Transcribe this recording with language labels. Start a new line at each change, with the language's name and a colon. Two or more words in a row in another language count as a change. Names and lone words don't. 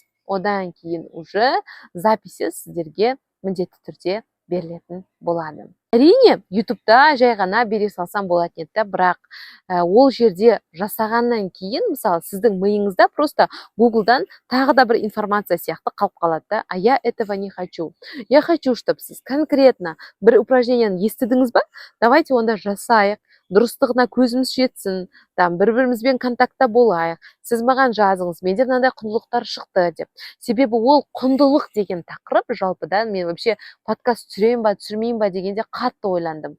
Kazakh: Одан кейін уже записі сіздерге міндетті түрде берілетін болады. Әрине, ютубта жай ғана бере салсам болатын еді, бірақ ол жерде жасағаннан кейін, мысалы, сіздің миыңызда просто гуглдан тағы да бір информация сияқты қалып қалады да,
Russian: а я этого не хочу. Я хочу, чтобы
Kazakh: сіз конкретно бір упражнениені естідіңіз ба? Давайте онда жасайық. Дұрыстығына көзіміз жетсін, бір-бірімізбен контактта болайық, сіз маған жазыңыз, менде мынандай құндылықтар шықты деп. Себебі ол құндылық деген тақырып жалпыдан мен вообще подкаст түсірейін ба, түсірмейін ба дегенде қатты ойландым.